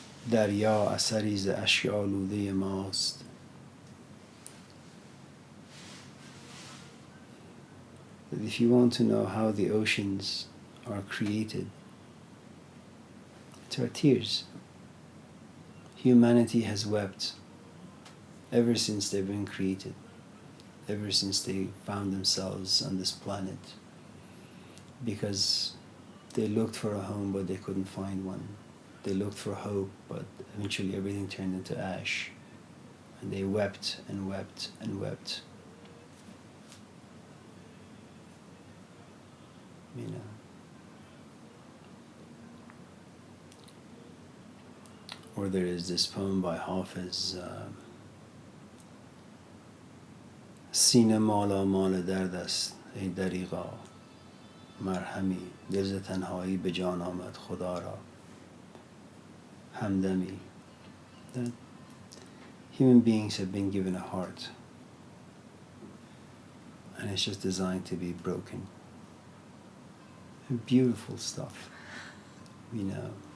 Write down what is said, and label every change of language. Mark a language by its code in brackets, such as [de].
[fa] دریا اثری ز اشک آلوده ماست. [en] If you want to know how the oceans are created, it's our tears. Humanity has wept ever since they've been created, ever since they found themselves on this planet, because they looked for a home but they couldn't find one. They looked for hope, but eventually everything turned into ash, and they wept and wept and wept. You know. Or there is this poem by Hafiz, [fa] سینه مالا مال درد است ای دریغا مرهمی دل ز تنهایی به جان آمد خدا را همدمی. [en] That human beings have been given a heart and it's just designed to be broken. And beautiful stuff, you know.